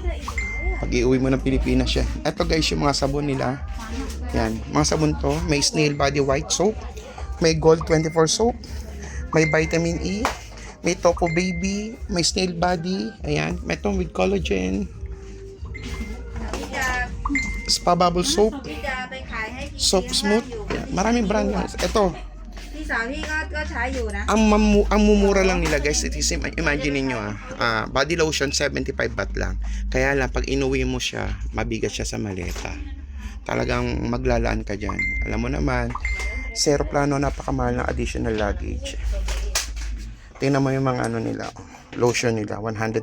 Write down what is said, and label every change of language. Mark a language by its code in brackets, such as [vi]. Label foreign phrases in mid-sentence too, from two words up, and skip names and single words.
[tl] Pag iuwi mo ng Pilipinas siya. Ito guys, yung mga sabon nila. Yan, mga sabon to. May Snail Body White Soap. May Gold 24 Soap. May Vitamin E. May Topo Baby. May Snail Body. Ayan, may itong [en] with collagen. [tl] Spa Bubble Soap. [th] พี่จะไปขายให้พี่ [tl] Soap Smooth. Yan, maraming brand guys. Ito, [th] พี่สาวพี่ก็ใช้อยู่นะ [tl] ang mumura lang nila guys, [en] it is, imagine niyo body lotion 75 baht lang. [tl] Kaya lang pag inuwi mo siya, mabigat siya sa maleta. Talagang maglalaan ka diyan. Alam mo naman, sa aeroplano napakamahal ng [en] additional luggage. [tl] Tingnan mo yung mga ano nila, lotion nila 120.